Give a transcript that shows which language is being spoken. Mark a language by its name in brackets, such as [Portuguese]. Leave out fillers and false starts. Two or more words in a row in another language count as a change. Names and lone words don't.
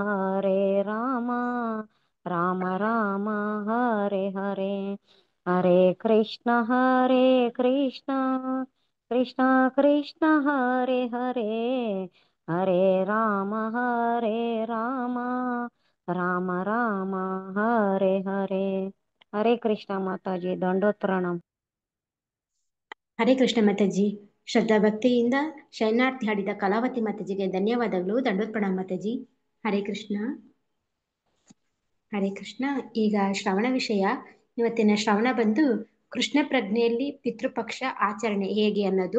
[Kannada] राम राम हरे हरे हरे कृष्ण कृष्ण कृष्ण हरे हरे हरे राम राम राम हरे हरे हरे कृष्ण माताजी ದಂಡೋತ್ ಪ್ರಣಾಮ ಹರೇ ಕೃಷ್ಣ ಮಾತಾಜಿ. ಶ್ರದ್ಧಾ ಭಕ್ತಿಯಿಂದ ಶರಣಾರ್ಥಿ ಹಾಡಿದ ಕಲಾವತಿ ಮಾತಾಜಿಗೆ ಧನ್ಯವಾದಗಳು. ದಂಡೋತ್ ಪ್ರಣಾಮ ಮಾತಾಜಿ. ಹರೇ ಕೃಷ್ಣ. ಹರೇ ಕೃಷ್ಣ. ಈಗ ಶ್ರವಣ ವಿಷಯ. ಇವತ್ತಿನ ಶ್ರವಣ ಬಂದು ಕೃಷ್ಣ ಪ್ರಜ್ಞೆಯಲ್ಲಿ ಪಿತೃಪಕ್ಷ ಆಚರಣೆ ಹೇಗೆ ಅನ್ನೋದು.